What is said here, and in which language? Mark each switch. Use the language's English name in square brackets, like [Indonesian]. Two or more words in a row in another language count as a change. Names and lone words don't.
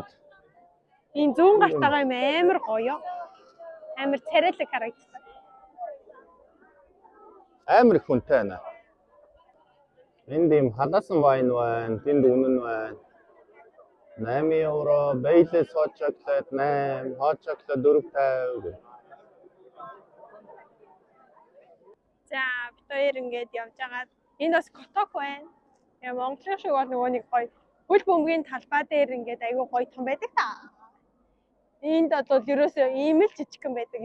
[Mongolian] Энэ зүүн гарт байгаа юм амар гоё. Амар царайлаг харагддаг. Амар их хүнтэй байна. Энд ийм халаасан вайн байна, тэнд үнэн байна. 8 евро, [English] Baileys hot chocolate 8, hot chocolate 4.50 гэх. [Mongolian] За бид хоёр ингээд явж байгаа. Энд бас коток байна. Яа Монголын шиг бол нөгөө нэг гоё хөл бөмбөгийн талбай дээр ингээд айгүй гоё том байдаг та. Энд бол ерөөсөө ийм л жижигхэн байдаг.